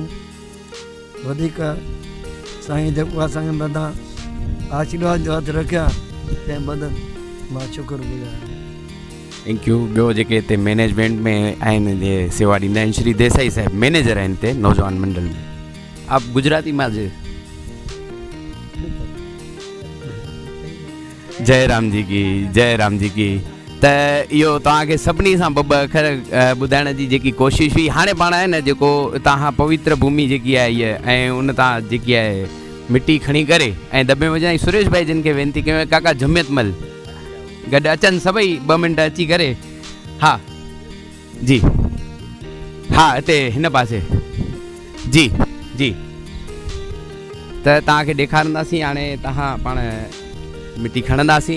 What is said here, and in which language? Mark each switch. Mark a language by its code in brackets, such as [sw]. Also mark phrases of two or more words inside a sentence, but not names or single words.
[sd] वधीक साईं जेको असांखे मथां आशीर्वाद जो हथु रखिया तंहिं बदल मां शुक्रगुज़ार आहियां। [en] thank you. [sd] ॿियो जेके हिते मैनेजमेंट में आहिनि, जे सेवा ॾींदा आहिनि, श्री देसाई साहिब मैनेजर आहिनि हिते नौजवान मंडल में। [hi] आप गुजराती में [sd] जे जय राम जी की, जय राम जी की। त इहो तव्हांखे सभिनी सां ॿ अखर ॿुधाइण जी जेकी कोशिशि हुई। हाणे पाण आहे न जेको तव्हां पवित्र भूमि जेकी आहे इहा, ऐं उन तां जेकी आहे मिटी खणी करे ऐं दॿे में विझाई। सुरेश भाई जिन खे वेनिती कयो, काका जमियतमल गॾु अचनि सभई 2 मिंट अची करे। हा जी, हा हिते हिन पासे जी जी। त तव्हांखे ॾेखारींदासीं। हाणे तव्हां पाण मिटी खणंदासीं।